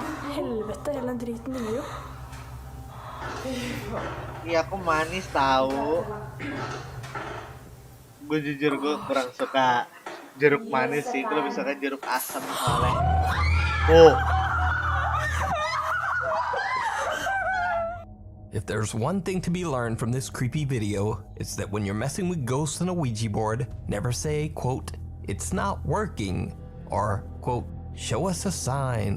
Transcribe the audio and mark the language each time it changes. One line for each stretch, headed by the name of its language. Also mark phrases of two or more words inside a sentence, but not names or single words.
Norwegian: Helvete, hele den driten ligger jo.
Indonesian: Iya, aku manis tahu. Gue jujur gue kurang suka jeruk manis sih, gue lebih suka jeruk asam soalnya.
English: If there's one thing to be learned from this creepy video, it's that when you're messing with ghosts on a Ouija board, never say, quote, "It's not working," or, quote, "Show us a sign."